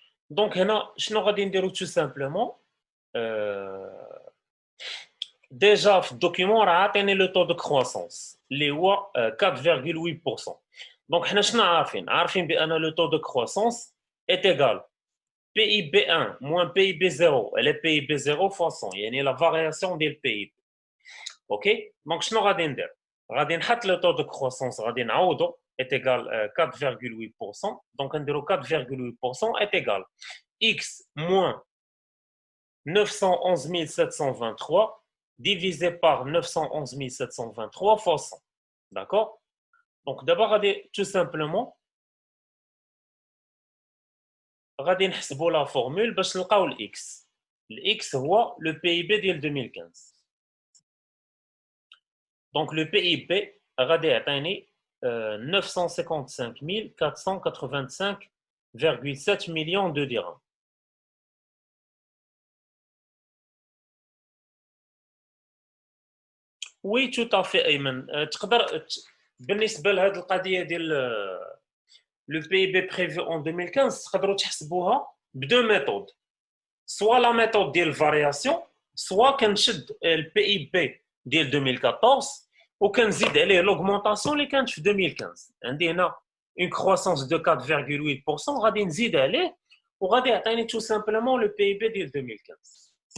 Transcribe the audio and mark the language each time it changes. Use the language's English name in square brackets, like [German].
[Arabic] Donc, هنا شنو غادي نديرو [French] tout simplement [Arabic] déjà في الدوكيومون راه عاطيني لو تو دو كرواسونس اللي هو 4,8%. دونك حنا شنو عارفين بان لو تو دو كرواسونس [French] est égal PIB 1 moins PIB 0 elle est PIB 0 fois 100 [Arabic] يعني la variation ديال PIB. OK دونك شنو غادي ندير غادي نحط لو تو دو كرواسونس غادي نعوضو est égal 4,8%. دونك نديرو [French] 4,8% est égal x moins 911 723 divisé par 911 723 fois 100. D'accord? Donc d'abord, tout simplement, [Arabic] غادي نحسبوا [French] la formule [Arabic] باش نلقاو x. [French] X هو le PIB ديال 2015. Donc le PIB [Arabic] غادي يعطيني [French] 955 485,7 millions de dirhams. Oui, tout à fait ايمن. [Arabic] تقدر بالنسبه لهذه القضيه ديال [French] le PIB prévu en 2015 [Arabic] تقدروا تحسبوها بدو ميثود [French] soit la méthode [Arabic] ديال variation soit كنشد le PIB ديال 2014 وكنزيد عليه l'augmentation اللي كانت في 2015 عندي هنا [French] une croissance de 4,8% [Arabic] غادي نزيد عليه وغادي يعطيني tout simplement le PIB ديال 2015.